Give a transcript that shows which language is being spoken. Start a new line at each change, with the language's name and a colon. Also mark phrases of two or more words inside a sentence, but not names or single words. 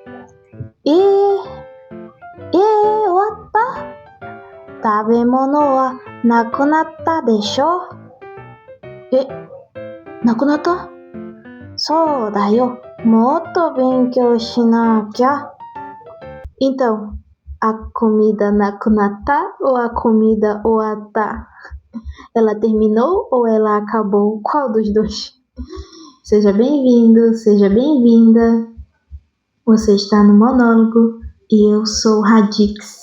Japanese: 終わった。食べ物はなくなったでしょ。なくなった？そうだよ。もっと勉強しなきゃ。
Portuguese: Então, a comida nakunata ou a comida oata? Ela terminou ou ela acabou? Qual dos dois? Seja bem-vindo, seja bem-vinda. Você está no monólogo e eu sou Radix.